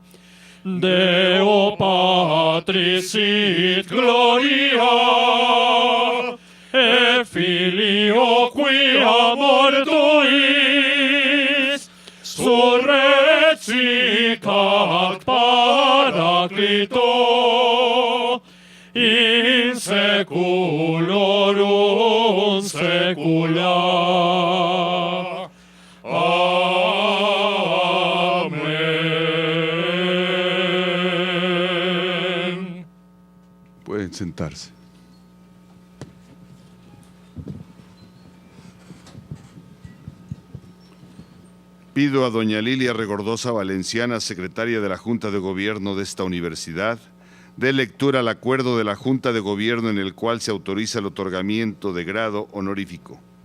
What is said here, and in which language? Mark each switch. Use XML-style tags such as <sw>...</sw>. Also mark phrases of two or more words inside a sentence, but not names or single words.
<la>Deo Patris sit gloria, et Filio quia mortuis surrexicat Paraclito in saeculorum saecula.</la> <es>Amén. Pueden sentarse. Pido a doña Lilia Regordosa Valenciana, secretaria de la Junta de Gobierno de esta universidad, dé lectura al acuerdo de la Junta de Gobierno en el cual se autoriza el otorgamiento de grado honorífico.</es>